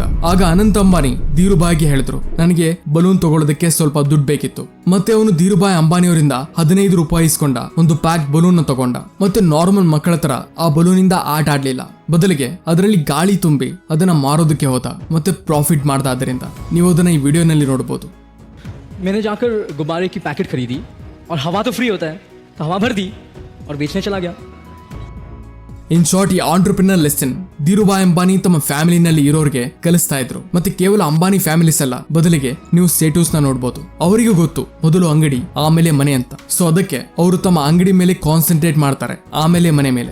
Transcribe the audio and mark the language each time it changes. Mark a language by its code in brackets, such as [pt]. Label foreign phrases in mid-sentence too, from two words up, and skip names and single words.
[kn] ಆಗ ಅನಂತ್ ಅಂಬಾನಿ ಧೀರುಭಾಯ್ಗೆ ಹೇಳಿದ್ರು, ನನಗೆ ಬಲೂನ್ ತಗೊಳ್ಳೋದಕ್ಕೆ ಸ್ವಲ್ಪ ದುಡ್ಡು ಬೇಕಿತ್ತು. ಮತ್ತೆ ಅವನು ಧೀರುಭಾಯ್ ಅಂಬಾನಿ ಅವರಿಂದ 15 ರೂಪಾಯಿ ಇಸ್ಕೊಂಡ ಒಂದು ಪ್ಯಾಕ್ ಬಲೂನ್ ತಗೊಂಡ. ಮತ್ತೆ ನಾರ್ಮಲ್ ಮಕ್ಕಳ ತರ ಆ ಬಲೂನ್ ಇಂದ ಆಟ ಆಡ್ಲಿಲ್ಲ, ಬದಲಿಗೆ ಅದರಲ್ಲಿ ಗಾಳಿ ತುಂಬಿ ಅದನ್ನ ಮಾರೋದಕ್ಕೆ ಹೋದ ಮತ್ತೆ ಪ್ರಾಫಿಟ್ ಮಾಡ್ದ. ಅದರಿಂದ ನೀವು ಅದನ್ನ ಈ ವಿಡಿಯೋನಲ್ಲಿ ನೋಡಬಹುದು. [hi] मैंने जाकर गुब्बारे की पैकेट खरीदी और हवा तो फ्री होता है तो हवा भर दी और बेचने चला गया. [en] in short [kn] ಈ [en] entrepreneur lesson [kn] ಧೀರುಭಾಯ್ ಅಂಬಾನಿ ತಮ್ಮ ಫ್ಯಾಮಿಲಿನಲ್ಲಿ ಇರೋರಿಗೆ ಕಲಿಸ್ತಾ ಇದ್ರು. ಮತ್ತೆ ಕೇವಲ ಅಂಬಾನಿ ಫ್ಯಾಮಿಲೀಸ್ ಅಲ್ಲ, ಬದಲಿಗೆ ನೀವು ಸ್ಟೇಟಸ್ ನ ನೋಡಬಹುದು. ಅವರಿಗೂ ಗೊತ್ತು ಮೊದಲು ಅಂಗಡಿ ಆಮೇಲೆ ಮನೆ ಅಂತ. ಸೊ ಅದಕ್ಕೆ ಅವರು ತಮ್ಮ ಅಂಗಡಿ ಮೇಲೆ ಕಾನ್ಸಂಟ್ರೇಟ್ ಮಾಡ್ತಾರೆ, ಆಮೇಲೆ ಮನೆ ಮೇಲೆ.